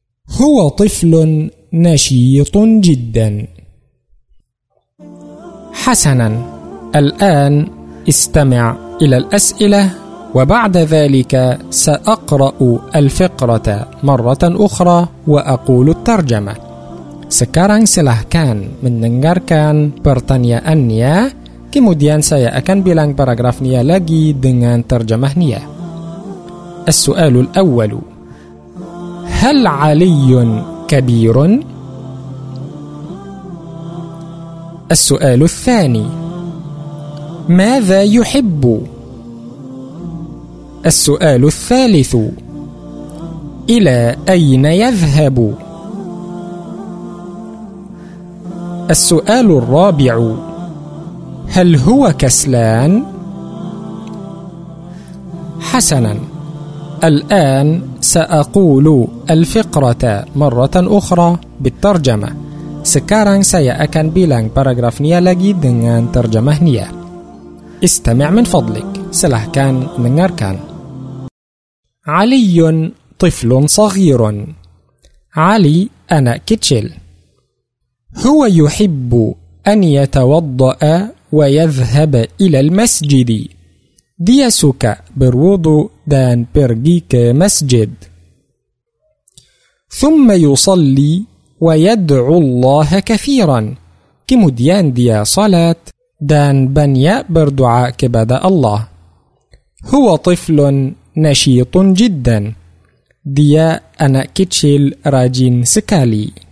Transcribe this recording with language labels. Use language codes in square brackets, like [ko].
[ar] هو طفل نشيط جدا. حسنا، الآن استمع إلى الأسئلة وبعد ذلك سأقرأ الفقرة مرة أخرى وأقول الترجمة. [id] Sekarang silahkan mendengarkan pertanyaannya, kemudian saya akan bilang paragrafnya lagi dengan terjemahnya. [ar] السؤال الأول: هل علي كبير؟ السؤال الثاني: ماذا يحب؟ السؤال الثالث: إلى أين يذهب؟ السؤال الرابع: هل هو كسلان؟ حسنا، الآن سأقول الفقرة مرة أخرى بالترجمة. [id] Sekarang saya akan bilang paragrafnya lagi dengan terjemahnya. [ar] استمع من فضلك. [id] Silahkan mendengarkan. [ar] علي طفل صغير. علي أنا كيتشل. هو يحب أن يتوضأ ويذهب إلى المسجد. [id] Dia suka berwudu dan pergi ke masjid. [ar] ثم يصلي ويدعو الله كثيرا. [id] Kemudian dia salat dan banyak berdoa kepada Allah. [ar] هو طفل نشيط جدا. [id] Dia anak kecil rajin sekali.